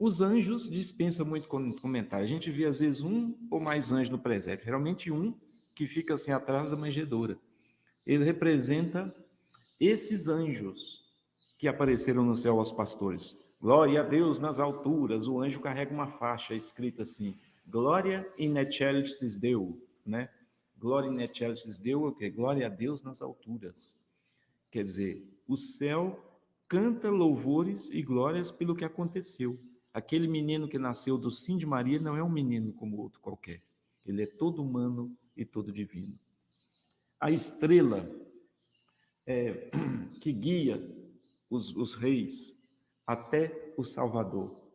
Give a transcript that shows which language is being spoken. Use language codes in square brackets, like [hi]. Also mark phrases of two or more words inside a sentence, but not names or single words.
[pt] Os anjos dispensa muito comentário. A gente vê, às vezes, um ou mais anjos no presépio. Geralmente um que fica assim atrás da manjedoura. Ele representa esses anjos que apareceram no céu aos pastores. Glória a Deus nas alturas. O anjo carrega uma faixa escrita assim: [la] Glória in excelsis Deo, [pt] né? [la] Glória in excelsis Deo [pt] é o quê? Glória a Deus nas alturas. Quer dizer, o céu canta louvores e glórias pelo que aconteceu. Aquele menino que nasceu do sim de Maria não é um menino como outro qualquer. Ele é todo humano e todo divino. A estrela que guia os reis até o Salvador.